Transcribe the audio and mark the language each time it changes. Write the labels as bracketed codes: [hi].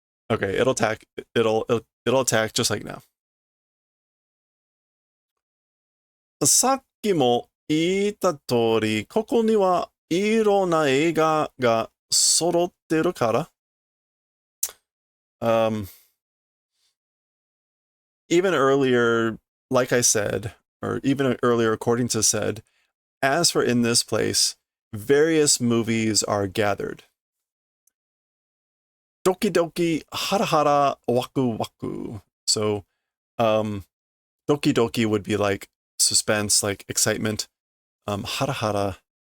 [en] Okay, it'll attack. It'll attack just like now. [ja] さっきも言った通り、ここにはいろんな映画が揃ってるから。 [en] Even earlier, like I said, or even earlier, according to said, as for in this place, various movies are gathered. Doki doki, hara hara, waku waku. So, doki doki would be like suspense, like excitement. Hara hara.